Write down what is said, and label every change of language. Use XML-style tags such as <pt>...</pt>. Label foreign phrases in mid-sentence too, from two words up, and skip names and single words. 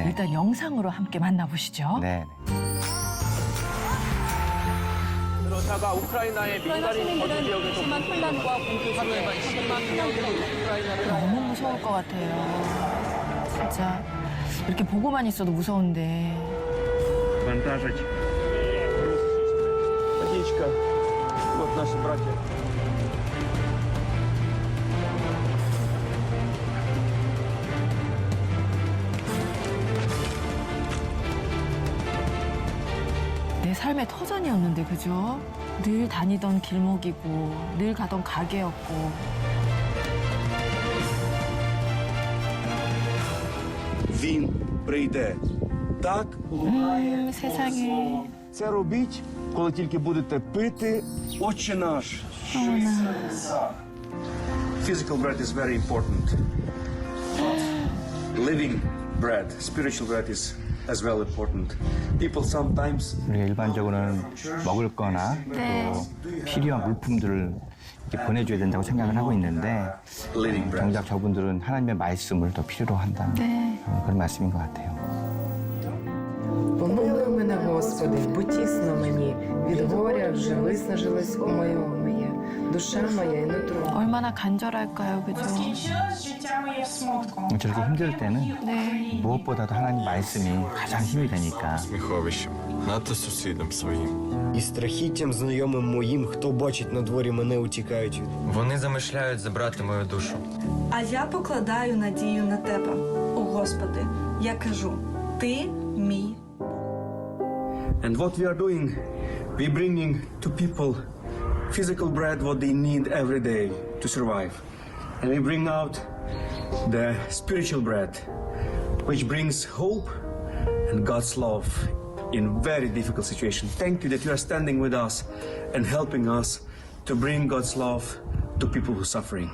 <ko>일단 영상으로 함께 만나보시죠. 네. 러시아가 우크라이나의 민간인 거주 지역에서 혼란과 공포 속에 너무 무서울 것 같아요. 진짜 이렇게 보고만 있어도 무서운데.</ko> <uk>Вантажить. Водичка.</uk> <ru>Вот наши братья.</ru> <ko>내 삶의 터전이었는데 그죠? 늘 다니던 길목이고 늘 가던 가게였고</ko> <uk>Він прийде. Так</uk> <ko>세상에</ko> <uk>це робіть, коли тільки будете пити. Отче наш. що єси на небесах.</uk> <en>Physical bread is very important. Living bread, spiritual bread is as well important. People sometimes</en> <ko>우리가 일반적으로는 먹을 거나 또 필요한 물품들을 이렇게 보내줘야 된다고 생각을 하고 있는데</ko> <en>living bread.</en> <ko>정작 저분들은 하나님의 말씀을 더 필요로 한다는 그런 말씀인 것 같아요.</ko> <uk>Помилуй мене, Господи, бо тісно мені, від горя вже виснажилось у моєму є, душа моя і нутро.</uk> <ko>얼마나 간절할까요 그죠?</ko> <uk>Скінчилось життя моє в смутку.</uk> <ko>저렇게 힘들 때는 네. 무엇보다도 하나님 말씀이 가장 힘이 되니까</ko> <uk>Сміховищем, надто сусідам своїм. І страхіттям знайомим моїм, хто бачить на дворі мене, утікають від. Вони замишляють забрати мою душу. А я покладаю надію на тебе, о Господи. Я кажу, ти мій.</uk> <en>And what we are doing, we bringing to people physical bread what they need every day to survive. And we bring out the spiritual bread, which brings hope and God's love in very difficult situation. Thank you that you are standing with us and helping us to bring God's love to people who are suffering.</en>